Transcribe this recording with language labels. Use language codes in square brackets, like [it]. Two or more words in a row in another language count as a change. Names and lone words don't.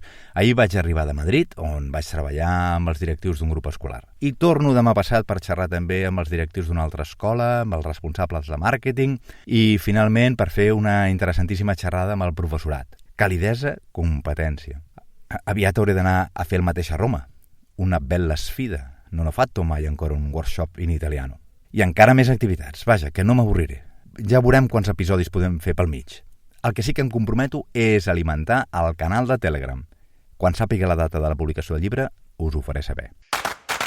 [ca] Ahir vaig arribar de Madrid, on vaig treballar amb els directius d'un grup escolar. I torno demà passat per xerrar també amb els directius d'una altra escola, amb els responsables de màrqueting i, finalment, per fer una interessantíssima xerrada amb el professorat. Calidesa, competència. Aviat hauré d'anar a fer el mateix a Roma. [it] Una bella sfida. Non ho fatto mai ancora un workshop in italiano. [ca] I encara més activitats. Vaja, que no m'avorriré. Ja veurem quants episodis podem fer pel mig. El que sí que em comprometo és alimentar el canal de Telegram. Quan sàpiga la data de la publicació del llibre, us ho faré saber.